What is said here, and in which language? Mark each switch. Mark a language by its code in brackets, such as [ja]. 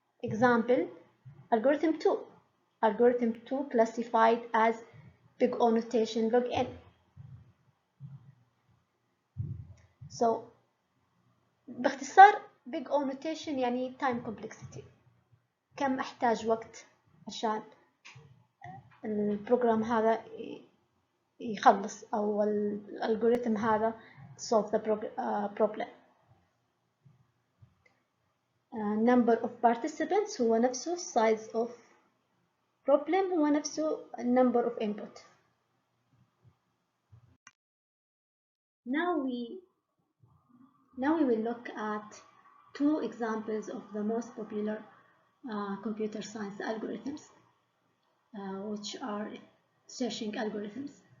[en] Example, algorithm 2. Algorithm 2 classified as big O notation log n. So [ar] باختصار [en] big O notation [ar] يعني [en] time complexity. [ar] كم احتاج وقت عشان البروجرام هذا يخلص أو الالجوريثم هذا [en] solve the problem. Number of participants [ar] هو نفسه [en] size of problem هو نفسه number of input. Now we will look at two examples of the most popular computer science algorithms, which are searching algorithms.